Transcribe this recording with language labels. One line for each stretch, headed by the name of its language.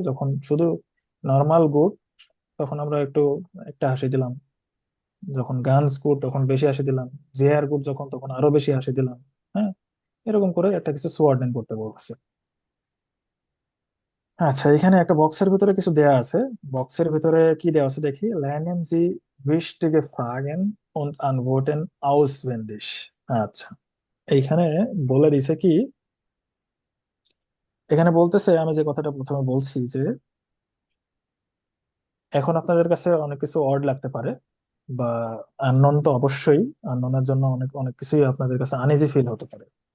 Bangla: যখন শুধু
English: normal good
Bangla: তখন আমরা একটু একটা হাসি দিলাম, যখন গানস গুড তখন বেশি হাসি দিলাম, জেয়ার গুড যখন তখন আরো বেশি হাসি দিলাম। হ্যাঁ, এরকম করে একটা কিছু সোয়ার্ডেন করতে বলতেছে। আচ্ছা, এখানে একটা বক্সের ভিতরে কিছু দেয়া আছে। বক্সের ভিতরে কি দেওয়া আছে দেখি।
German: lernen Sie wichtige Fragen und Antworten auswendig।
Bangla: আচ্ছা, এইখানে বলে দিছে কি, এখানে বলতেছে, আমি যে কথাটা প্রথমে বলছি যে এখন আপনাদের কাছে অনেক কিছু ওয়ার্ড লাগতে পারে, বা আননোন তো অবশ্যই, আননোনের জন্য অনেক অনেক কিছুই আপনাদের কাছে
English: uneasy feel
Bangla: হতে পারে।